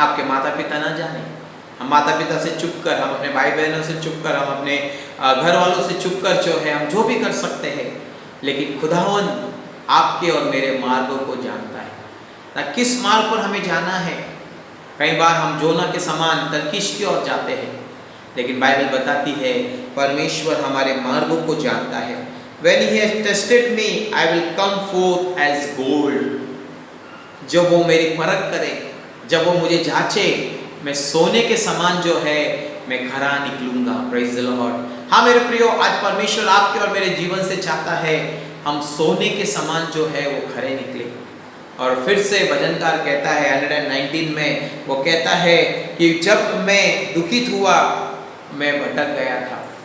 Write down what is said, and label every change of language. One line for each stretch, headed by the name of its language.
Hindi: आपके माता पिता ना जाने, हम माता पिता से चुप कर, हम अपने भाई बहनों से चुप कर, हम अपने घर वालों से चुप कर जो है हम जो भी कर सकते हैं, लेकिन खुदावन आपके और मेरे मार्गों को जानता है ना, किस मार्ग पर हमें जाना है। कई बार हम जोना के समान तरकीश की ओर जाते हैं, लेकिन बाइबल बताती है परमेश्वर हमारे मार्गों को जानता है।
English: When he has tested me, I will come forth as gold.
Hindi: जब वो मेरी परख करे, जब वो मुझे जांचे, मैं सोने के समान जो है मैं खरा निकलूंगा।
English: Praise the Lord.
Hindi: हाँ मेरे प्रियो, आज परमेश्वर आपके और मेरे जीवन से चाहता है हम सोने के समान जो है वो खरे निकले। और फिर से भजनकार कहता है 119 में, वो कहता है कि जब मैं दुखित हुआ मैं भटक गया था।